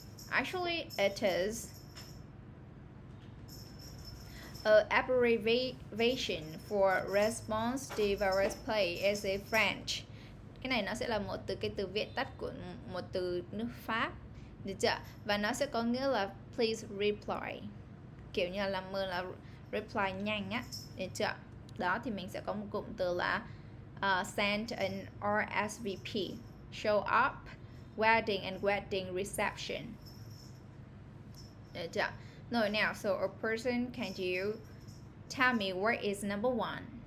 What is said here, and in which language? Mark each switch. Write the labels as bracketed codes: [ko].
[en] Actually, it is an abbreviation for response to various play as a French. [vi] Cái này nó sẽ là một từ cái từ viết tắt của một từ nước Pháp, được chưa? Và nó sẽ có nghĩa là [en] please reply, [vi] kiểu như là làm ơn là reply nhanh á, được chưa? Đó thì mình sẽ có một cụm từ là [en] send an RSVP, show up, wedding and wedding reception, [vi] được chưa? [en] No, now, so a person, can you tell me where is number one?